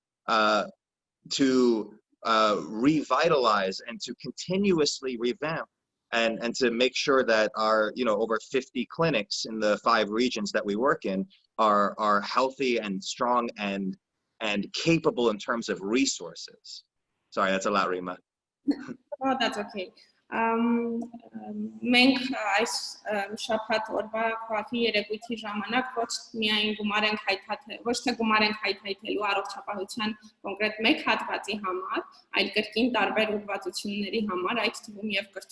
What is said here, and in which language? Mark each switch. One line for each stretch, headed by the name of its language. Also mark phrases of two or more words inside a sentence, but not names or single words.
English: To revitalize and to continuously revamp and to make sure that our over 50 clinics in the 5 regions that we work in are healthy and strong and capable in terms of resources. Sorry, that's a lot, Rima. Oh, that's okay.
Armenian: Մենք այս շաբաթ օրվա COAF-ի երեկույթի ժամանակ ոչ թե գումար ենք հայթայթելու առողջապահության կոնկրետ մեկ հատվածի համար, այլ կրկին տարբեր ուղղվածությունների համար, այդ թվում